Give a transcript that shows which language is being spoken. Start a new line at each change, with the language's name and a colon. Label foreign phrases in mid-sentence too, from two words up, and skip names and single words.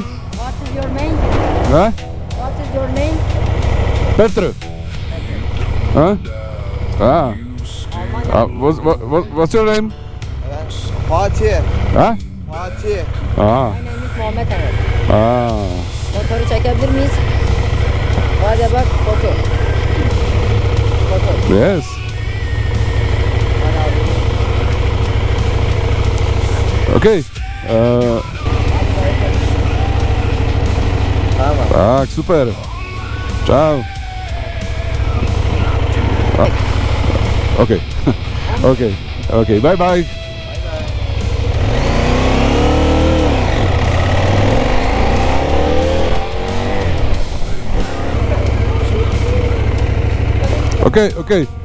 English: What is your name? Huh? What is your name? Petr. Huh? Ah. What's your name? Fatih. Huh? Fatih. Ah. My name is Muhammed Ahmet. Ah.
Turkish: Motoru çekebilir miyiz? Hadi bak foto. Foto.
English: Yes.
Turkish: Hadi abi.
English: Okay.
Turkish: Tamam.
Czech: Tak, super. Čau.
English: Okay. Okay. Okay. Bye bye. Okay, okay.